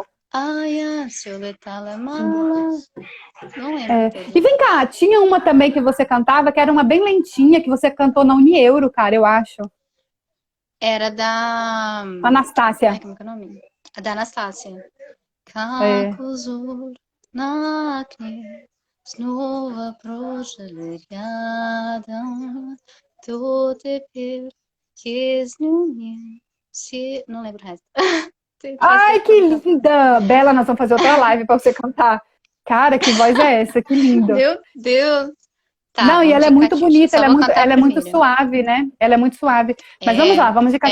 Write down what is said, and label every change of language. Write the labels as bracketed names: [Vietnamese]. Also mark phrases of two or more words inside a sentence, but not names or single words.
[Portuguese] Ai, a Violetala mala. Não lembro É. toda. E vem cá, tinha uma também que você cantava, que era uma bem lentinha, que você cantou na Unieuro, cara, eu acho. Era da. Anastácia. Ai, como que é o nome? A da Anastácia. É. [Russian] Как на окне снова прожили рядом, то теперь se... [Portuguese] Não lembro o resto. Ai, que linda! Bela, nós vamos fazer outra live pra você cantar. Cara, que voz é essa? Que lindo. Meu Deus! Tá, Não, e vamos ela é de muito Catiuxa. bonita, Só vou cantar ela é muito primeiro. suave, né? Ela é muito suave. Mas vamos lá, vamos de